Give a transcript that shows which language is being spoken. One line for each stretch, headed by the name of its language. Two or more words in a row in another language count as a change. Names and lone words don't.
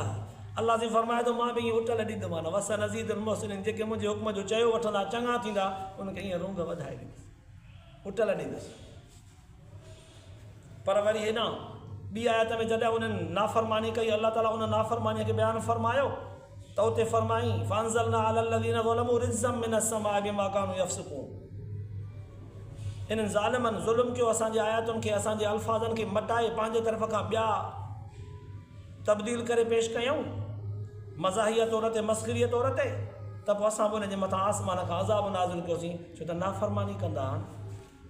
Sindhi: अल्लाह जी फरमाए थो मां बि ईअं उटल ॾींदोमांव,
Arabic: وسنزيد المحسنين,
Sindhi: जेके मुंहिंजे हुक्म जो चयो वठंदा चङा थींदा, उनखे ईअं रूंग वधाए ॾींदुसि, उटल ॾींदुसि। पर वरी हेॾां ॿी आयत में जॾहिं उन्हनि नाफ़रमानी कई, अल्लाह ताला उन नाफ़रमानीअ खे बयानु फरमायो त तो उते फरमाई
Arabic: فأنزلنا على الذين ظلموا رجزا من السماء بما كانوا يفسقون.
Sindhi: इन्हनि ज़ालिमनि ज़ुल्म कयो, असांजे आयातुनि खे, असांजे अल्फाज़नि खे मटाए पंहिंजे तरफ़ खां ॿिया तब्दील करे पेश कयूं मज़ाहिया तौर ते, मस्ख़रीअ तौर ते, त पोइ असां बि उनजे मथां आसमान खां अज़ाब नाज़िल कयोसीं, छो त नाफ़रमानी कंदा आहिनि।